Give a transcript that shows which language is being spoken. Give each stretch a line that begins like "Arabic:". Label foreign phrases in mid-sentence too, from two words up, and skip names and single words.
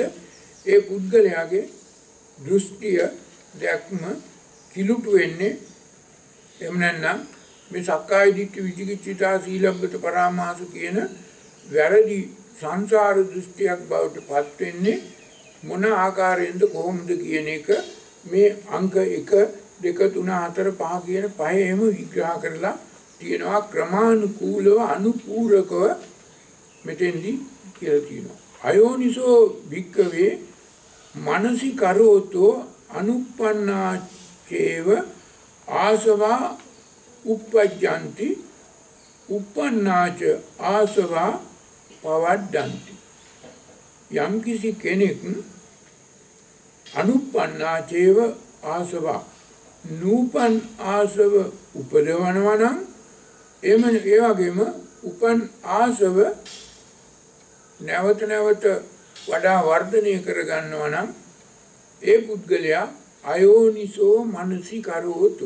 Sinhala: ඒ පුද්ගලයාගේ දෘෂ්ටිය දැක්ම කිලුට වෙන්නේ එහෙම නැත්නම් මේ
Pali: සක්කාය දිට්ඨි විචිකිච්ඡා සීලබ්බත පරාමාස
Sinhala: කියන වැරදි සංසාර දෘෂ්ටියක් බවට පත් වෙන්නේ මොන ආකාරයෙන්ද කොහොමද කියන එක මේ අංක 1 2 3 4 5 කියන පහේම විග්‍රහ කරලා තියෙනවා. ක්‍රමානුකූලව අනුපූරකව මෙතෙන්දි කියලා තියෙනවා.
Pali: අයෝනිසෝ භික්ඛවේ මනසි කරෝතෝ අනුප්පන්නාචේව ආසවා uppajjanti uppannāච ආසවා පවඩ්ඩಂತಿ.
Sinhala: යම් කිසි කෙනෙක්
Pali: අනුප්පන්නාචේව ආසවා
Sinhala: නූපන් ආසව උපදවනවා නම් ඒ වගේම උපන් ආසව නැවත නැවත වඩා වර්ධනය කර ගන්නවා නම් ඒ පුද්ගලයා
Pali: අයෝනිසෝ මනසිකරෝතෝ.